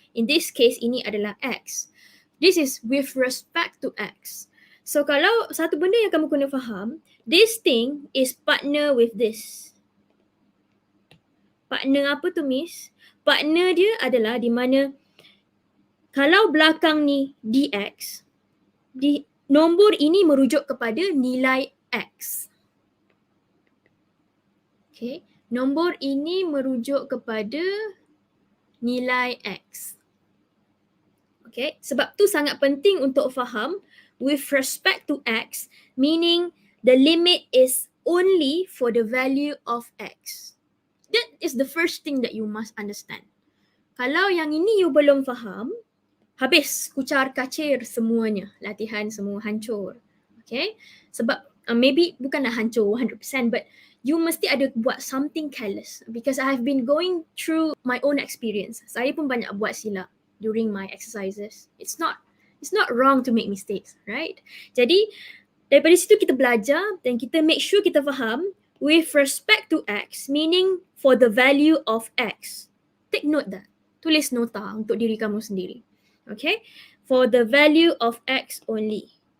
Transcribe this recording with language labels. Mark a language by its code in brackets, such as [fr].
[ms] In this case, ini adalah X. [en] This is with respect to X. So [ms] kalau satu benda yang kamu kena faham, [en] this thing is partner with this. [ms] Partner apa tu, Miss? Partner dia adalah di mana kalau belakang ni dx, nombor ini merujuk kepada nilai X. Okay, nombor ini merujuk kepada nilai X. [en] Okay, [ms] sebab tu sangat penting untuk faham [en] with respect to X, meaning the limit is only for the value of X. That is the first thing that you must understand. [ms] Kalau yang ini you belum faham, habis kucar kacir semuanya, latihan semua hancur. [en] Okay, sebab maybe [ms] bukanlah hancur [en] 100%, but you [ms] mesti ada buat [en] something careless, because I have been going through my own experience. [ms] Saya pun banyak buat silap [en] during my exercises. It's not wrong to make mistakes, right? [ms] Jadi daripada situ kita belajar dan kita make sure kita faham [en] with respect to X, meaning for the value of X. Take note that. [ms] Tulis nota untuk diri kamu sendiri. [en] Okay, for the value of X only.